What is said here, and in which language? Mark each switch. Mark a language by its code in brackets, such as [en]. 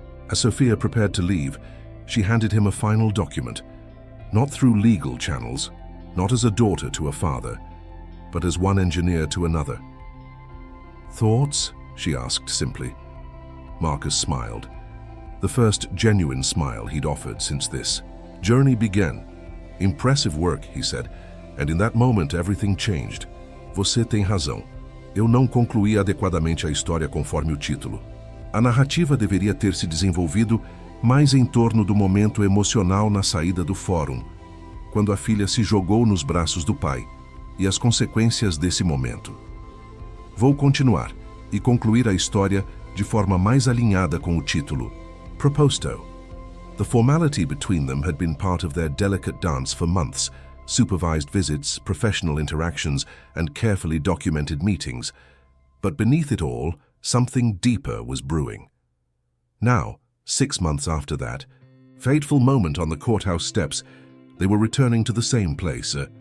[en] As Sophia prepared to leave, she handed him a final document, not through legal channels, not as a daughter to a father, but as one engineer to another. "Thoughts?" she asked simply. Marcus smiled, the first genuine smile he'd offered since this journey began. "Impressive work," he said, and in that moment everything changed. [pt] "Você tem razão. Eu não concluí adequadamente a história conforme o título. A narrativa deveria ter se desenvolvido mais em torno do momento emocional na saída do fórum, quando a filha se jogou nos braços do pai, e as consequências desse momento. Vou continuar e concluir a história de forma mais alinhada com o título, Proposed. [en] The formality between them had been part of their delicate dance for months, supervised visits, professional interactions, and carefully documented meetings. But beneath it all, something deeper was brewing. Now, 6 months after that fateful moment on the courthouse steps, they were returning to the same place.